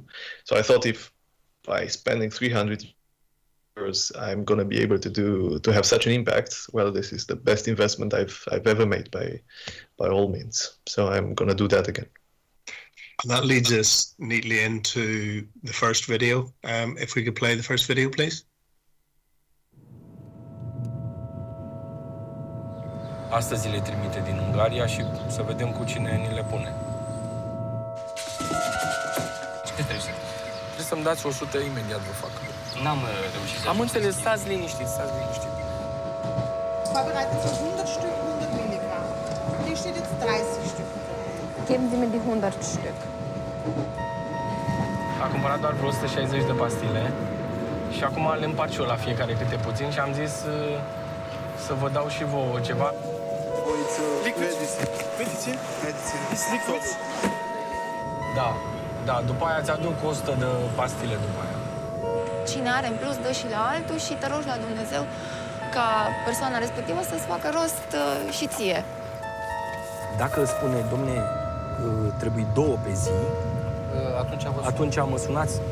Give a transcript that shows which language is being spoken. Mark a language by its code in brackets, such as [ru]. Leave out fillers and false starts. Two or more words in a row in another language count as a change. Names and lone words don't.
[en] So I thought, if by spending 300 euros I'm going to be able to have such an impact, well, this is the best investment I've ever made by all means. So I'm going to do that again. And that leads us neatly into the first video. If we could play the first video, please. [ro] Astăzi le trimite din Ungaria și să vedem cu cine ni le pune. Ce trebuie să? Trebuie să-mi dați 100 imediat, vă fac. N-am reușit să... Am înțeles, stați liniștit, stați liniștit. [de] Vorbereitet für 100 Stück, 100 Milligramm. Hier steht jetzt 30 Stück. Geben Sie mir die 100 Stück. [ro] A cumpărat doar vreo 160 de pastile și acum le împart și eu la fiecare câte puțin și am zis să vă dau și vouă ceva. [en] Medicine? It's liquid. [ro] Da, după aia ți-aduc 100 de pastile după aia. Cine are în plus, dă și la altul și te rogi la Dumnezeu ca persoana respectivă să-ți facă rost și ție. Dacă îți spune, domne, trebuie 2 pe zi, atunci mă sunați.